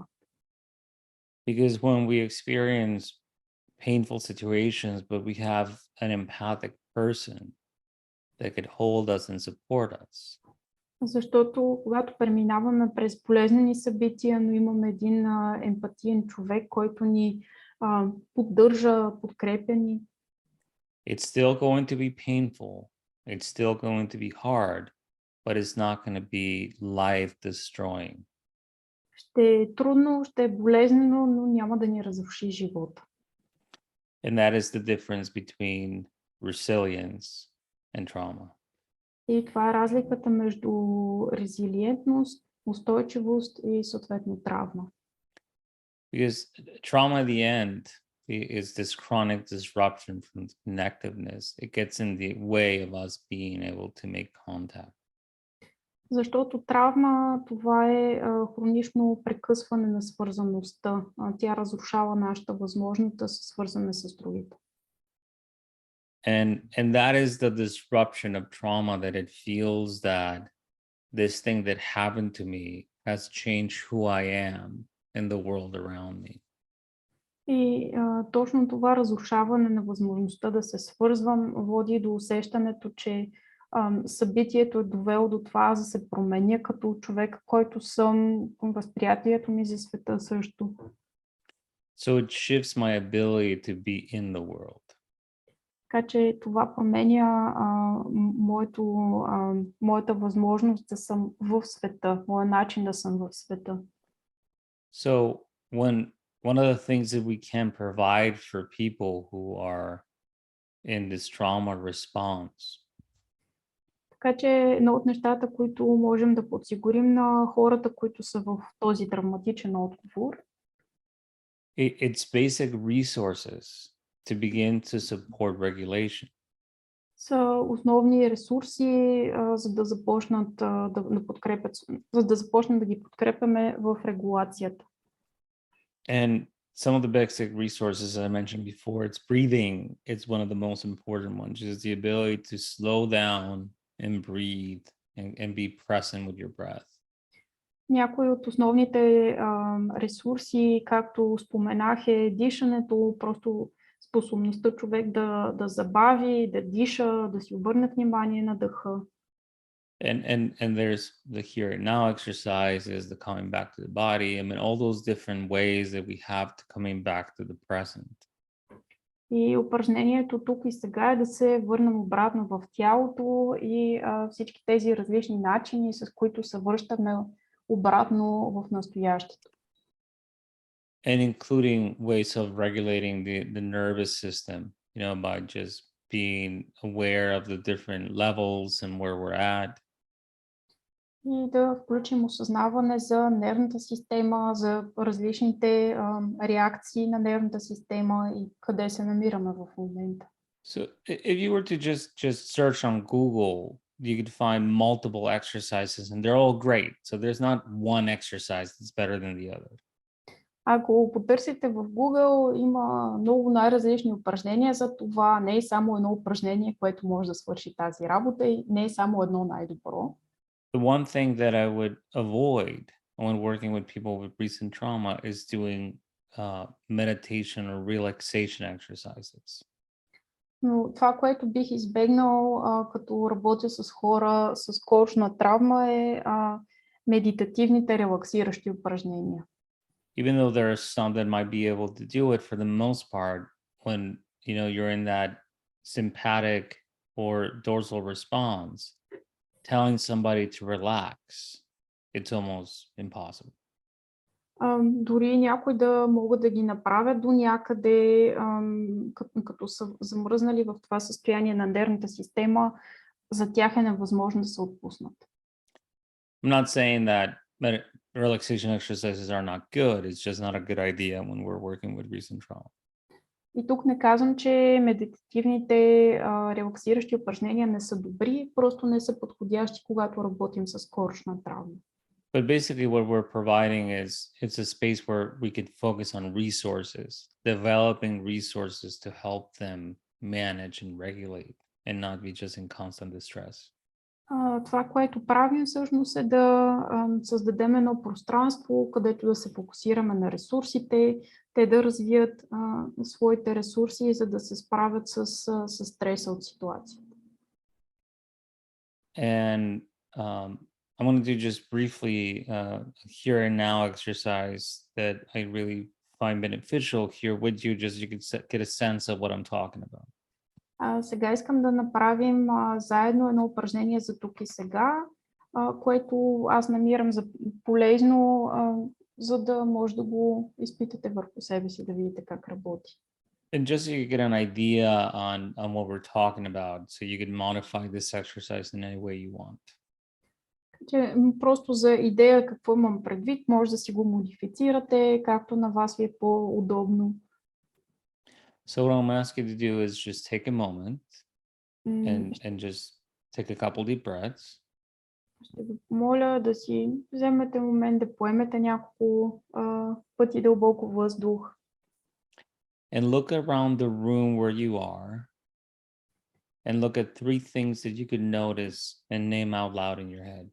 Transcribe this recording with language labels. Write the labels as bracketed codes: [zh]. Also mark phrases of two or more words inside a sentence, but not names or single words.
[en] Because when we experience painful situations, but we have an empathic person that could hold us and support us, [bg] Защото когато преминаваме през болезнени събития, но имаме един емпатиен човек, който ни поддържа, подкрепя ни, [en] it's still going to be painful. It's still going to be hard, but it's not going to be life destroying. [bg] ще е трудно, ще е болезнено, но няма да ни разруши живота. [en] And that is the difference between resilience and trauma. [bg] И това е разликата между резилиентност, устойчивост и съответно травма. [en] Because trauma at the end is this chronic disruption from connectiveness. It gets in the way of us being able to make contact. [bg] Защото травма, това е хронично прекъсване на свързаността. Тя разрушава нашата възможност да се свързваме с другите. [en] And that is the disruption of trauma, that it feels that this thing that happened to me has changed who I am in the world around me. [bg] И точно това разрушаване на възможността да се свързвам води до усещането, че събитието е довело до това да се променя като човек, който съм, възприятието ми за света също. [en] So it shifts my ability to be in the world. [bg] Така че това променя моята възможност да съм в света, моят начин да съм в света. [en] So one of the things that we can provide for people who are in this trauma response [bg] Така че едно от нещата, които можем да подсигурим на хората, които са в този травматичен отговор, [en] it's basic resources to begin to support regulation. [bg] са основни ресурси, за да започнат да подкрепят, за да започнем да ги подкрепяме в регулацията. [en] And some of the basic resources that I mentioned before, it's breathing. It's one of the most important ones, is the ability to slow down and breathe and be present with your breath. [bg] Някои от основните ресурси, както споменах, е дишането, просто способността човек да забави, да диша, да си обърне внимание на дъха. [en] And there's the here and now exercises, the coming back to the body. I mean, all those different ways that we have to coming back to the present. [bg] И упражнението тук и сега е да се върнем обратно в тялото и всички тези различни начини, с които се връщаме обратно в настоящето. [en] And including ways of regulating the nervous system, you know, by just being aware of the different levels and where we're at. [bg] И да включим осъзнаване за нервната система, за различните реакции на нервната система и къде се намираме в момента. [en] So if you were to just search on Google, you could find multiple exercises and they're all great. So there's not one exercise that's better than the other. [bg] Ако потърсите в Google, има много най-различни упражнения за това. Не е само едно упражнение, което може да свърши тази работа и не е само едно най-добро. [en] The one thing that I would avoid when working with people with recent trauma is doing meditation or relaxation exercises. [bg] Но това, което бих избегнал, като работя с хора с кожна травма, е медитативните релаксиращи упражнения. [en] Even though there are some that might be able to do it, for the most part, when you're in that sympathetic or dorsal response, telling somebody to relax, it's almost impossible. [bg] Дори някои да могат да ги направят до някъде, като са замръзнали в това състояние на нервната система, за тях е невъзможно да се отпуснат. [en] I'm not saying that relaxation exercises are not good. It's just not a good idea when we're working with recent trauma. [bg] И тук не казвам, че медитативните релаксиращи упражнения не са добри, просто не са подходящи, когато работим с кожна травма. [en] But basically what we're providing is it's a space where we could focus on resources, developing resources to help them manage and regulate and not be just in constant distress. [bg] Това, което правим всъщност е да създадем едно пространство, където да се фокусираме на ресурсите, те да развият своите ресурси, за да се справят с стреса от ситуацията. [en] And I want to do just briefly here and now exercise that I really find beneficial here with you, just you can get a sense of what I'm talking about. [bg] Сега искам да направим заедно едно упражнение за тук и сега, което аз намирам за полезно, за да може да го изпитате върху себе си, да видите как работи. [en] And just so you get an idea on what we're talking about, so you can modify this exercise in any way you want. [bg] Просто за идея какво имам предвид, може да си го модифицирате, както на вас ви е по-удобно. [en] So what I'm asking you to do is just take a moment and just take a couple deep breaths. [bg] Ще ви помоля да си вземете момент, да поемете няколко пъти дълбоко въздух. [en] And look around the room where you are and look at 3 things that you could notice and name out loud in your head.